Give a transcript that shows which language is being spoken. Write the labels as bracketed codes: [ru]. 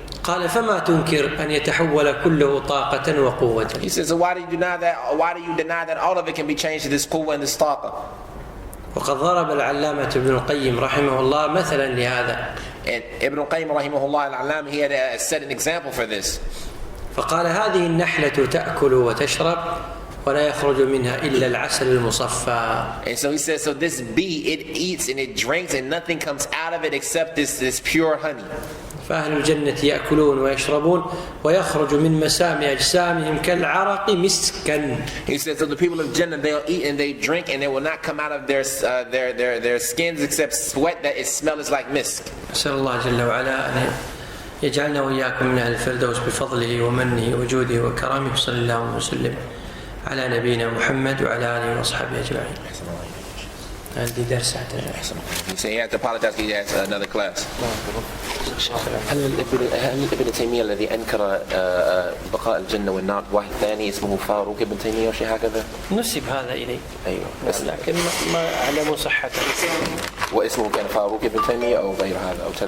[ar] قال فما تنكر أن يتحول كله طاقة وقوة. [en] He says, so why do you deny that? Why do you deny that all of it can be changed to this quwwah and this taqa? [ar] وقد ضرب العلامة ابن القيم رحمه الله مثلا لهذا. [en] And Ibn al-Qayyim rahimahullah al-Alam, he had set an example for this. [ar] فقال هذه النحلة تأكل وتشرب ولا يخرج منها إلا العسل المصفى. [en] And so he says, so this bee, it eats and it drinks and nothing comes out of it except this pure honey. [ar] فأهل الجنة يأكلون ويشربون ويخرج من مسام أجسامهم كالعرق مسكا. [en] He says, so the people of Jannah, they'll eat and they drink and it will not come out of their skins except sweat that it smells like misk. [ar] أسأل الله جل وعلا أن يجعلنا وإياكم من أهل الفردوس بفضله ومنه وجوده وكرمه. صلى الله وسلم على نبينا محمد وعلى آله وأصحابه أجمعين. عندي درس حتى. [en] He said he had to apologize because he has another class. [ar] هل ابن تيمية الذي أنكر بقاء الجنة والنار واحد ثاني اسمه فاروق ابن تيمية أو شيء هكذا؟ نسب هذا إليه. أيوه. بس لكن ما أعلم صحته. واسمه كان فاروق ابن تيمية أو غير هذا أو